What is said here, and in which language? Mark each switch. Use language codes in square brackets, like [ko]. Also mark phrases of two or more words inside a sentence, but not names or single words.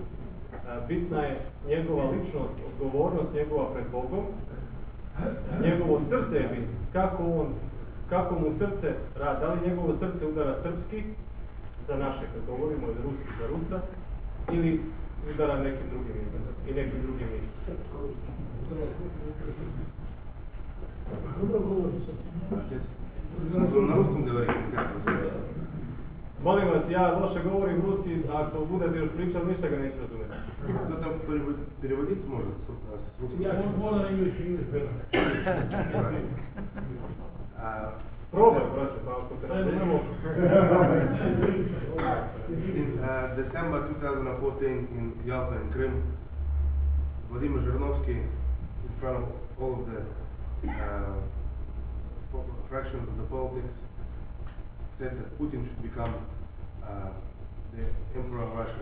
[sr] Bitna je njegova ličnost, odgovornost njegova pred Bogom, njegovo srce je bitno, kako mu srce radi, da li njegovo srce udara srpski, za naše, kad govorimo, ili ruski za Rusa, ili udara nekim drugim izgledom i nekim drugim mišljenjem. [ru] На русском говорите, как вы сказали? [sr] Molim vas, ja loše govorim ruski, ako budete još pričali, ništa ga neću razumjeti. [ru] Кто там кто-нибудь переводить сможет с русского? [sr] Ja moram English Probaj, braće, pa ako te razumijemo. [en] In December 2014 in Yalta in Krim, Vladimir Zhirinovsky, in front of all of the fractions of the politics, said that Putin should become the emperor of Russia.